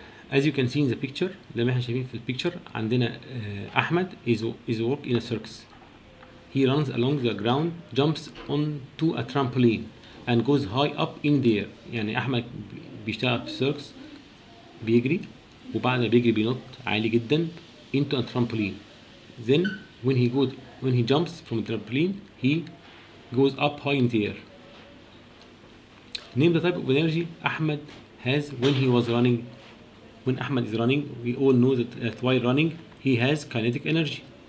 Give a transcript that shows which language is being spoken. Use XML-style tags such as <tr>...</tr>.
<en>As you can see in the picture,</en> <ar>زي ما احنا شايفين في البيكتشر عندنا</ar> <en>أحمد is work in a circus. He runs along the ground, jumps onto a trampoline and goes high up in the air.</en> <ar>يعني أحمد بيشتغل في السيركس بيجري وبعد ما بيجري بينط عالي جدا</ar> <en>into a trampoline. Then when he jumps from the trampoline, he goes up high in the air. Name the type of energy Ahmed has when he was running. When Ahmed is running, we all know that while running, he has kinetic energy.</en>